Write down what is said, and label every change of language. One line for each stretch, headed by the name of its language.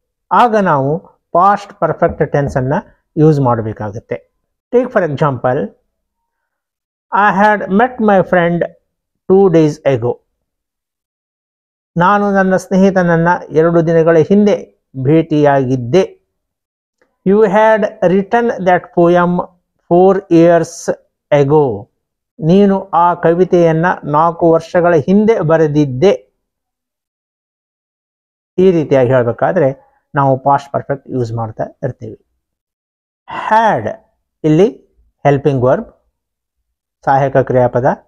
Kannada: ಆಗ ನಾವು past perfect tension use ಮಾಡಬೇಕಾಗುತ್ತೆ.
English: Take for example, I had met my friend 2 days ago.
Kannada: ನಾನು ನನ್ನ ಸ್ನೇಹಿತನನ್ನು 2 ದಿನಗಳ ಹಿಂದೆ ಭೇಟಿಯಾಗಿದ್ದೆ.
English: You had written that poem 4 years ago.
Kannada: ನೀನು ಆ ಕವಿತೆಯನ್ನು 4 ವರ್ಷಗಳ ಹಿಂದೆ ಬರೆದಿದ್ದೆ. ಈ ರೀತಿಯಾಗಿ ಹೇಳಬೇಕಾದ್ರೆ ನಾವು ಪಾಸ್ಟ್ ಪರ್ಫೆಕ್ಟ್ ಯೂಸ್ ಮಾಡ್ತಾ ಇರ್ತೀವಿ. ಹ್ಯಾಡ್ ಇಲ್ಲಿ ಹೆಲ್ಪಿಂಗ್ ವರ್ಬ್, ಸಹಾಯಕ ಕ್ರಿಯಾಪದ.